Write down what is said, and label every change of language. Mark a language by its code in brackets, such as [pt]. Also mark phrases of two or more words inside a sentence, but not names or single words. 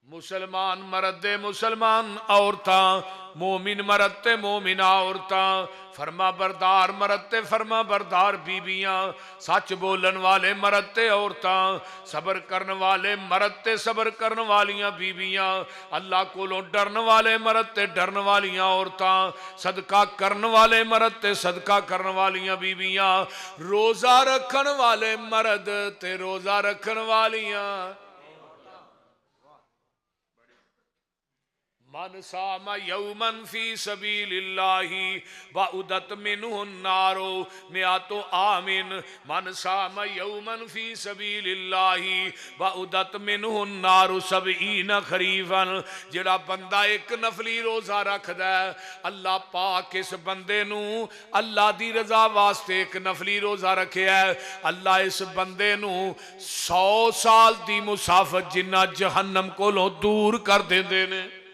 [pa] ਮੁਸਲਮਾਨ ਮਰਦ ਤੇ ਮੁਸਲਮਾਨ ਔਰਤਾਂ, ਮੋਮਿਨ ਮਰਦ ਤੇ ਮੋਮਿਨਾ ਔਰਤਾਂ, ਫ਼ਰਮਾ ਬਰਦਾਰ ਮਰਦ ਤੇ ਫ਼ਰਮਾ ਬਰਦਾਰ ਬੀਬੀਆਂ, ਸੱਚ ਬੋਲਣ ਵਾਲੇ ਮਰਦ ਤੇ ਔਰਤਾਂ, ਸਬਰ ਕਰਨ ਵਾਲੇ ਮਰਦ ਤੇ ਸਬਰ ਕਰਨ ਵਾਲੀਆਂ ਬੀਬੀਆਂ, ਅੱਲਾਹ ਕੋਲੋਂ ਡਰਨ ਵਾਲੇ ਮਰਦ ਤੇ ਡਰਨ ਵਾਲੀਆਂ ਔਰਤਾਂ, ਸਦਕਾ ਕਰਨ ਵਾਲੇ ਮਰਦ ਤੇ ਸਦਕਾ ਕਰਨ ਵਾਲੀਆਂ ਬੀਬੀਆਂ, ਰੋਜ਼ਾ ਰੱਖਣ ਵਾਲੇ ਮਰਦ ਤੇ ਰੋਜ਼ਾ ਰੱਖਣ ਵਾਲੀਆਂ। [ar] من صام يوما في سبيل الله باعدت منه النار مائة عام. من صام يوما في سبيل الله باعدت منه النار سبعين خريفا. [pa] ਜਿਹੜਾ ਬੰਦਾ ਇੱਕ ਨਫ਼ਲੀ ਰੋਜ਼ਾ ਰੱਖਦਾ ਹੈ, ਅੱਲਾਹ ਪਾਕ ਇਸ ਬੰਦੇ ਨੂੰ ਅੱਲਾਹ ਦੀ ਰਜ਼ਾ ਵਾਸਤੇ ਇੱਕ ਨਫ਼ਲੀ ਰੋਜ਼ਾ ਰੱਖਿਆ ਹੈ, ਅੱਲਾਹ ਇਸ ਬੰਦੇ ਨੂੰ 100 ਸਾਲ ਦੀ ਮੁਸਾਫ਼ਤ ਜਿੰਨਾ ਜਹੰਨਮ ਕੋਲੋਂ ਦੂਰ ਕਰ ਦੇਂਦੇ ਨੇ।